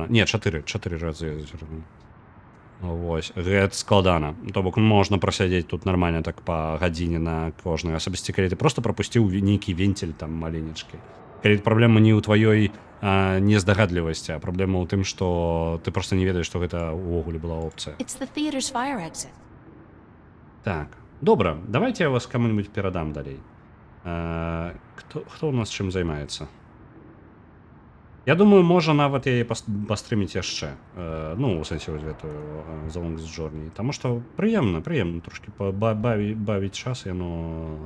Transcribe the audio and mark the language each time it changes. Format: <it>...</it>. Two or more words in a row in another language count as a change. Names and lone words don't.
<be>Не, 4 разы я зазірнуў. Вось, гэта складана. То бок можна прасядзець тут нармальна так па гадзіне на кожнай. Асабісці, калі ты просто прапусціў нейкі венцель там маленечкі. Калі праблема не ў тваёй нездагадлівасці, а праблема ў тым, што ты просто не ведаеш, што гэта ўвогуле была опцыя.</be> <en>It's the theater's fire exit.</en> <be>Так, добра, давайте я вас каму-нибудь перадам далей. Хто у нас чым займаецца? Я думаю, можа нават яе пастрыміць яшчэ. Ну, у сэнсе вось гэтую The Longest Journey. Таму што прыемна трошкі бавіць час, яно...</be>